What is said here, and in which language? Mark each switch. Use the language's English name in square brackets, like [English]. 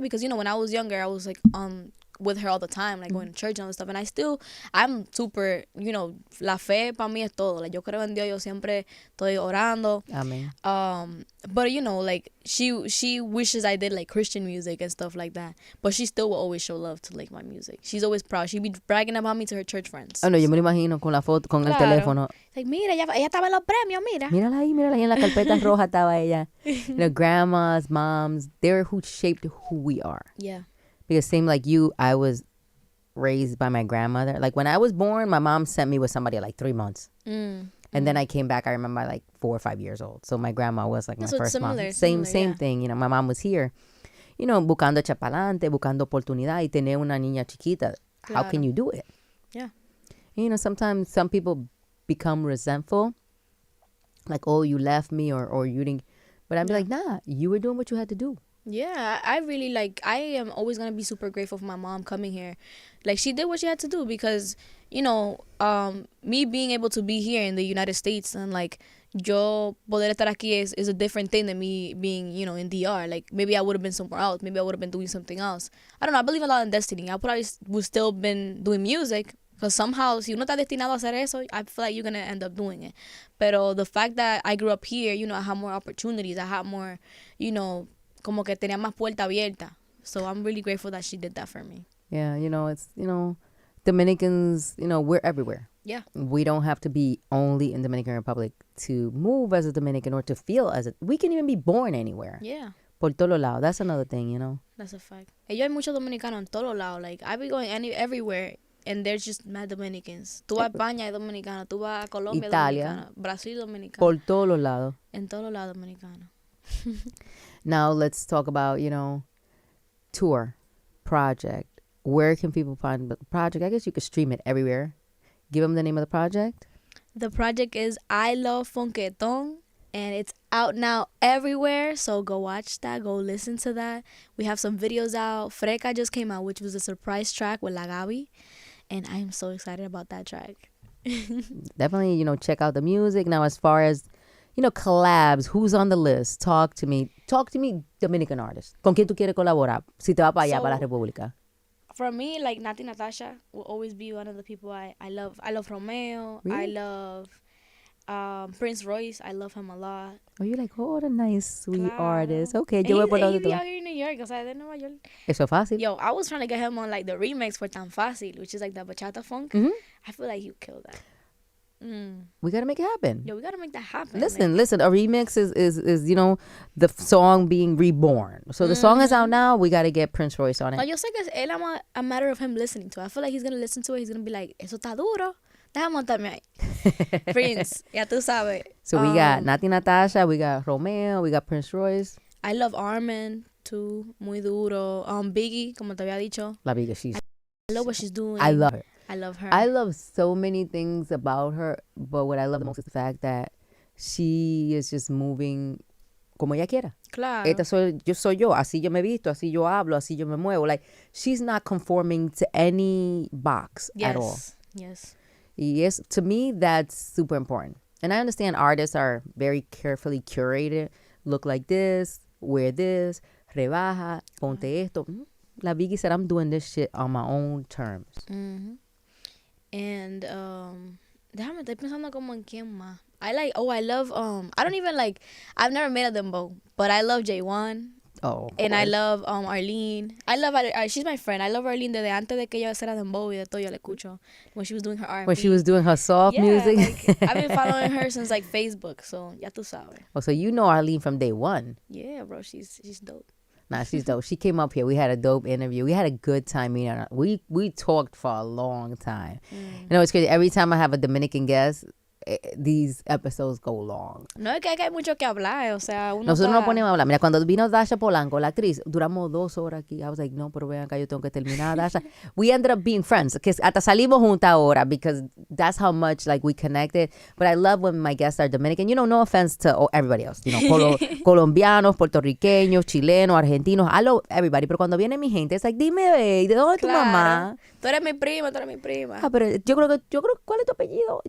[English] Because, you know, when I was younger, I was like with her all the time, like going to church and all this stuff. And I'm super, you know, [Spanish] la fe para mí es todo. Like, yo creo en Dios. Yo siempre estoy orando. [English] Amen. But, you know, like, she wishes I did like Christian music and stuff like that. But she still will always show love to like my music. She's always proud. She be bragging about me to her church friends. [Spanish] Oh, no, yo me lo imagino con la foto, con el Claro. teléfono. Like, mira, ella estaba en los premios, mira. Mírala ahí, en la carpeta roja estaba ella. [English] You know, grandmas, moms, they're who shaped who we are. Yeah. Because same like you, I was raised by my grandmother. Like when I was born, my mom sent me with somebody at like 3 months. And then I came back, I remember like 4 or 5 years old. So my grandma was like my So it's first mom. similar, Same yeah. thing. You know, my mom was here, you know, [Spanish] buscando chapalante, buscando oportunidad y tener una niña chiquita. [English] How can [Spanish] Claro. [English] you do it? Yeah. You know, sometimes some people become resentful. Like, oh, you left me or you didn't. But I'd be like, nah, you were doing what you had to do. Yeah, I really like, I am always going to be super grateful for my mom coming here. Like, she did what she had to do because, you know, me being able to be here in the United States and like, [Spanish] yo poder estar aquí [English] is a different thing than me being, you know, in DR. Like, maybe I would have been somewhere else. Maybe I would have been doing something else. I don't know. I believe a lot in destiny. I probably would still been doing music because somehow, [Spanish] si uno está destinado a hacer eso, [English] I feel like you're going to end up doing it. Pero the fact that I grew up here, you know, I had more opportunities. I had more, you know, [Spanish] como que tenía más puerta abierta. [English] So I'm really grateful that she did that for me. Yeah, you know, it's, you know, Dominicans, you know, we're everywhere. Yeah. We don't have to be only in Dominican Republic to move as a Dominican or to feel as a... We can even be born anywhere. Yeah. [Spanish] Por todos lados. [English] That's another thing, you know. That's a fact. [Spanish] Ellos hay muchos dominicanos en todos lados. [English] Like, I be going everywhere, and there's just mad Dominicans. [Spanish] Tú vas a España, hay dominicanos. Tú vas a Colombia, Italia. dominicano. Brasil, dominicano. Por todos los lados. En todos lados, dominicano. [English] Now, let's talk about, you know, tour, project. Where can people find the project? I guess you could stream it everywhere. Give them the name of the project. The project is I Love Funketon, and it's out now everywhere. So go watch that. Go listen to that. We have some videos out. Freca just came out, which was a surprise track with La Gabi, and I am so excited about that track. Definitely, you know, check out the music. Now, as far as, you know, collabs, who's on the list? Talk to me, Dominican artists. [Spanish] ¿Con quién tú quieres colaborar? Si te vas para allá, para la República. [English] For me, like, Nati Natasha will always be one of the people I love. I love Romeo. Really? I love Prince Royce. I love him a lot. Oh, you're like, oh, what a nice, sweet [Spanish] Claro. [English] artist. Okay, And [Spanish] yo voy por [English] he [Spanish] los [English] be [Spanish] dos. [English] out here in New York, [Spanish] o sea, de Nueva York. Eso es fácil. [English] Yo, I was trying to get him on, like, the remix for Tan Fácil, which is, like, the bachata funk. Mhm. I feel like he would kill that. We got to make it happen. Yo, we gotta make that happen. Listen, a remix is you know, the song being reborn. So the song is out now. We got to get Prince Royce on No, it. [Spanish] yo sé que es [English] a matter of him listening to it. I feel like he's gonna listen to it. He's gonna be like, [Spanish] eso está duro. Déjame montarme ahí. Prince, ya tú sabes. [English] So we got Nati Natasha, we got Romeo, we got Prince Royce. I love Armin too, [Spanish] muy duro. Biggie, como te había dicho. [English] La Biga, she's... I love what she's doing. I love her. I love her. I love so many things about her, but what I love the most is the fact that she is just moving [Spanish] como ella quiera. Claro. Esta soy yo, así yo me visto, así yo hablo, así yo me muevo. [English] Like, she's not conforming to any box at all. Yes. Yes, to me, that's super important. And I understand artists are very carefully curated. Look like this, wear this, [Spanish] rebaja, ponte esto. [English] La Biggie said, I'm doing this shit on my own terms. Mm-hmm. [Spanish] And déjame, estoy pensando como en quién más. [English] I love, I don't even like, I've never made a dembow, but I love J1. Oh, And I love Arlene. I love she's my friend. I love Arlene [Spanish] desde antes de que ella hiciera dembow y de todo yo le escucho. [English] When she was doing her R&B. when she was doing her soft music. Like, I've been following her since like Facebook, so ya tú sabes. Oh, so you know Arlene from day one. Yeah, bro, she's dope. Nah, she's dope. She came up here. We had a dope interview. We had a good time meeting her. We talked for a long time. You know, it's crazy. Every time I have a Dominican guest, these episodes go long. [Spanish] No, es que hay mucho que hablar, o sea, uno Nosotros nos está... ponemos a hablar. Mira, cuando vino Dasha Polanco, la actriz, duramos 2 horas aquí. [English] I was like, [Spanish] no, pero vean acá, yo tengo que terminar, Dasha. [English] We ended up being friends. [Spanish] Que hasta salimos juntas ahora [English] because that's how much like we connected. But I love when my guests are Dominican. You know, no offense to everybody else. You know, colombianos, puertorriqueños, chilenos, argentinos. I love everybody. [Spanish] Pero cuando viene mi gente, es like, dime, ¿de dónde es tu mamá? Tú eres mi prima, tú eres mi prima. Ah, pero yo creo, ¿cuál es tu apellido?